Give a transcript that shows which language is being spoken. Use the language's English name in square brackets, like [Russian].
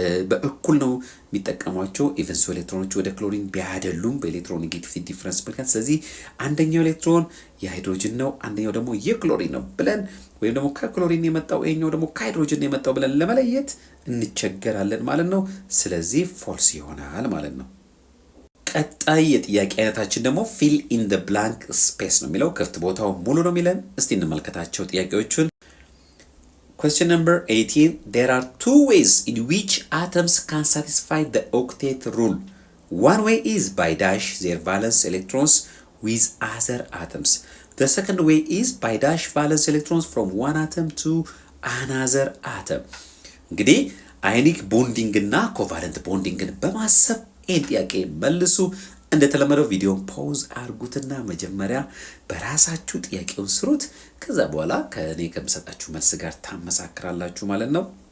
[Amharic] በእኩል ነው የሚጠቀሟቸው። ኢቨን ሶ ኤሌክትሮኖች ወደ ክሎሪን ቢያደሉም በኤሌክትሮኔጌቲቪቲ ዲፍረንስ ምክንያት ስለዚህ አንደኛው ኤሌክትሮን የሃይድሮጅን ነው፣ አንደኛው ደግሞ የክሎሪን ነው ብለን ወይም ደግሞ ከክሎሪን የመጣው ይሄኛው ደግሞ ከሃይድሮጅን የመጣው ብለን ለመለየት እንቸገራለን ማለት ነው። ስለዚህ ፎልስ ይሆናል ማለት ነው። ቀጣይ የጥያቄ አይነታችን ደግሞ [English] ፊል ኢን ዘ ብላንክ ስፔስ [Amharic] ነው የሚለው። ክፍት ቦታው ሙሉ ነው የሚለን። እስቲ እንመልከታቸው ጥያቄዎቹን። [English] Question number 18. There are 2 ways in which atoms can satisfy the octet rule. One way is by dash their valence electrons with other atoms. The second way is by dash valence electrons from one atom to another atom. እንግዲህ [Amharic] አዮኒክ ቦንዲንግና ኮቫለንት ቦንዲንግን በማሰብ ይህን ጥያቄ መልሱ። እንደተለመደው ቪዲዮን ፖዝ አድርጉትና መጀመሪያ በራሳችሁ ጥያቄውን ስሩት። ከዛ በኋላ ከእኔ ከምሰጣችሁ መልስ ጋር ታመሳክራላችሁ ማለት ነው።